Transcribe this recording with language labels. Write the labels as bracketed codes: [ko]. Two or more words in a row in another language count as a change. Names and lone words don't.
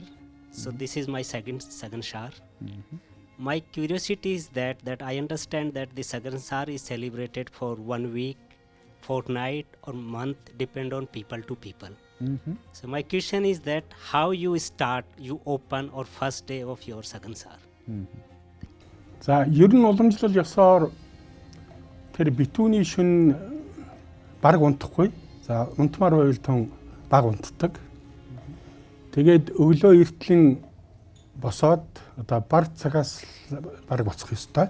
[en] So this is my second Tsagaan. My curiosity is that I understand that the Tsagaan is celebrated for 1 week, fortnight or month, depend on people to people. So my question is that how you open or first day of your Tsagaan. [mn] За ер нь уламжлал ёсоор тэр битүүний шүн баг унтахгүй. За унтмаар байвал тун баг унтдаг. Тэгээд өглөө эртлэн босоод одоо бар цагаас баг боцох ёстой.